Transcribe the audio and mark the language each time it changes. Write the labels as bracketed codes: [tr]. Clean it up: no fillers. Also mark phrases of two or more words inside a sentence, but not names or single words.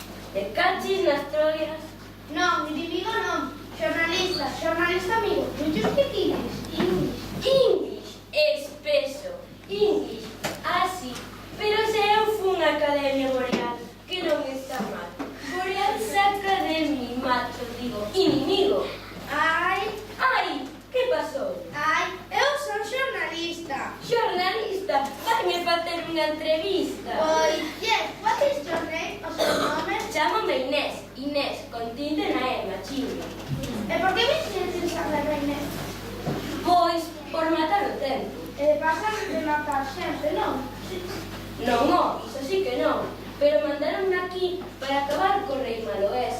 [gl] De cachis nas troias. Non, inimigo non. Xornalista, xornalista amigo. [en] Do you speak English? English, espeso. English, [gl] así. Pero se eu fun a Academia Boreal, que non está mal. Boreal saca de mi macho, digo, inimigo. Ai, Ai, que pasou? ai, eu son xornalista. Xornalista, vaime facer unha entrevista. Oi, [en] yes, what is your name? [gl] O seu nome? Chámame Inés, Inés, con tilde na E, machino. E por que me quieres saber a Inés? Pois, por matar o tempo. E pasan de matar xente, non? Non, iso sí que non. Pero mandaronme aquí para acabar co rei maloese.